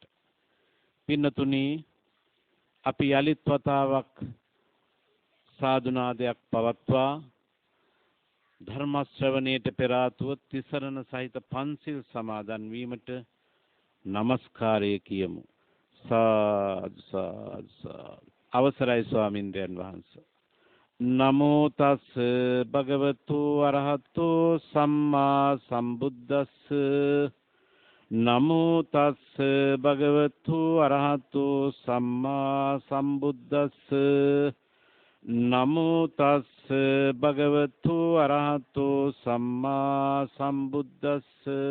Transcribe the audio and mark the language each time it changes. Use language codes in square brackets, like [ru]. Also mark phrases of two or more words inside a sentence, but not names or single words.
[si] පින්නතුනි, අපි යලිත් වතාවක් සාදුනාදයක් පවත්වා ධර්ම ශ්‍රවණයට පෙර ආතුව තිසරණ සහිත පන්සිල් සමාදන් වීමට নমස්කාරය කියමු. සාදු සාදු සාදු. අවසරයි ස්වාමින්ද්‍රයන් වහන්සේ. [pi] නමෝ තස් භගවතු අරහතෝ සම්මා සම්බුද්දස්ස. නමෝ තස් භගවතු අරහතෝ සම්මා සම්බුද්දස්ස. නමෝ තස් භගවතු අරහතෝ සම්මා සම්බුද්දස්ස.